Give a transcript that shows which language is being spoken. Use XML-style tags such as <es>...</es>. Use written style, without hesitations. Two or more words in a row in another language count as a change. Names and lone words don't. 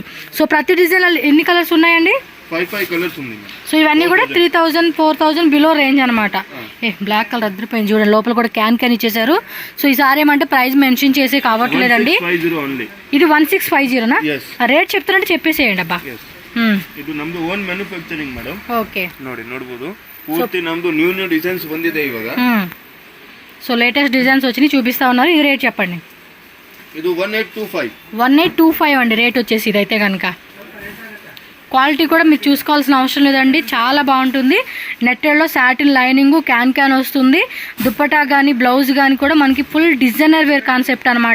<te>సో ప్రతి డిజైన్ ఎన్ని కలర్స్ ఉన్నాయండి? 5 కలర్స్ ఉన్నాయి. సో ఇవన్నీ కూడా 3000, 4000</te> <en>below range</en> <te>అనమాట.</te> <en>black color</en> <te>అద్దరిపోయింది చూడండి, లోపల కూడా క్యాన్ ఇచ్చేసారు. సో ఈసారి ఏమంటే</te> <en>price mention</en> <te>చేసి కావట్లేదండి. ఇది 1650నా? రేట్ చెప్తారంటే చెప్పేసేయండి అబ్బా.</te> <kn>ಇದು ನಮ್ದು</kn> <en>own manufacturing</en> <kn>ಮೇಡಮ್. ಓಕೆ, ನೋಡಬಹುದು ಪೂರ್ತಿ ನಮ್ದು</kn> <en>new designs</en> <kn>ಬಂದಿದೆ ಇವಾಗ.</kn> <te>సో</te> <en>latest designs</en> <te>వచ్చి చూపిస్తా ఉన్నారు. ఈ రేట్ చెప్పండి. ఇది 1825. 1825 అండి రేట్ వచ్చేసి. ఇదైతే కనుక క్వాలిటీ కూడా మీరు చూసుకోవాల్సిన అవసరం లేదండి, చాలా బాగుంటుంది. నెట్టెడ్లో</te> <en>satin lining,</en> <te>క్యాన్ వస్తుంది. దుప్పటా కానీ బ్లౌజ్ కానీ కూడా మనకి</te> <en>full designer wear concept</en> <te>అనమాట.</te>